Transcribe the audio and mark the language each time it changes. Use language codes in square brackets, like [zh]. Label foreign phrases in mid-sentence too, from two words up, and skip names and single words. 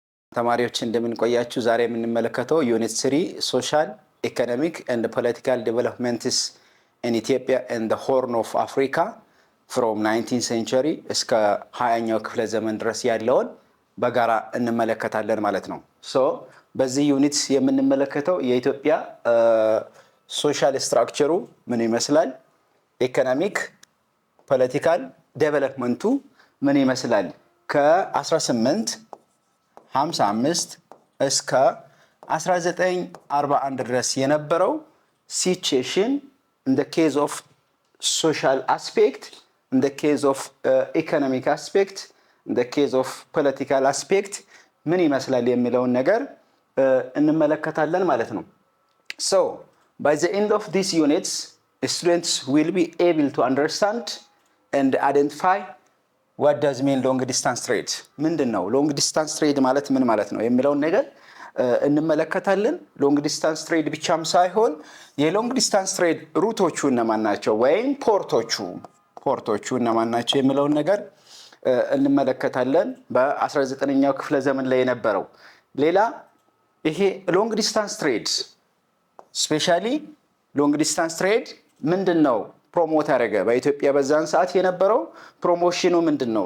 [am] ተማሪዎች እንደምን ቆያችሁ ዛሬ የምንመለከተው [en] unit 3 social economic and political developments in Ethiopia and the Horn of Africa from 19th century [am] እስከ 20ኛው ክፍለ ዘመን ድረስ ያለውን በጋራ እንመለከታለን ማለት ነው። ሶ በዚህ ዩኒት የምንመለከተው የኢትዮጵያ [en] social structure [am] ምን ይመስላል፣ [en] economic political development [am] ምን ይመስላል ከ1855 እስከ 1941 ድረስ የነበረው ሲቹዌሽን [en] in the case of social aspect, in the case of economic aspect, in the case of political aspect [am] ምን ይመስላል የሚለውን ነገር እንመለከታለን ማለት ነው። [en] So by the end of these units students will be able to understand and identify what does mean long distance trade ምንድነው long distance trade [am] ማለት ምን ማለት ነው የሚለውን ነገር እንመለከታለን። [en] long distance trade [am] ብቻም ሳይሆን [en] long distance trade ሩቶቹ [am] እነማን ናቸው ወይም ፖርቶቹ እነማን ናቸው የሚለውን ነገር እንመለከታለን። በ19ኛው ክፍለ ዘመን ላይ የነበረው ሌላ ይሄ [en] long distance trade specially long distance trade [am] ምንድነው ፕሮሞት ያደረገ በኢትዮጵያ በዛን ሰዓት የነበረው ፕሮሞሽኑ ምንድነው?